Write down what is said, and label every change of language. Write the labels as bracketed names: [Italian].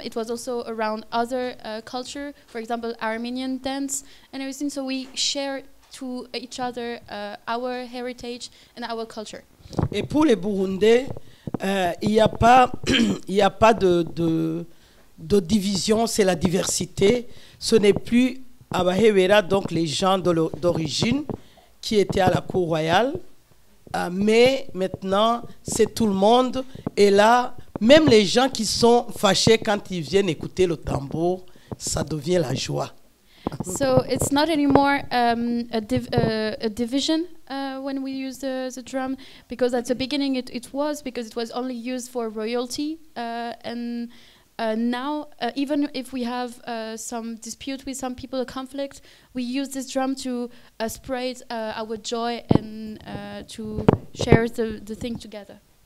[English] It was also around other culture, for example, Armenian dance and everything. So we share to each other our heritage and our culture. [French] Et pour les Burundais, il n'y a pas, il y a pas de division, c'est la diversité. Ce n'est plus Abahewera, donc les gens d'origine qui étaient à la cour royale. Mais maintenant, c'est tout le monde. Et là, même les gens qui sont fâchés quand ils viennent écouter le tambour, ça devient la joie. [English] So it's not anymore a division when we use the drum, because at the beginning it was, because it was only used for royalty, and now even if we have some dispute with some people, a conflict, we use this drum to spread our joy and to share the thing together.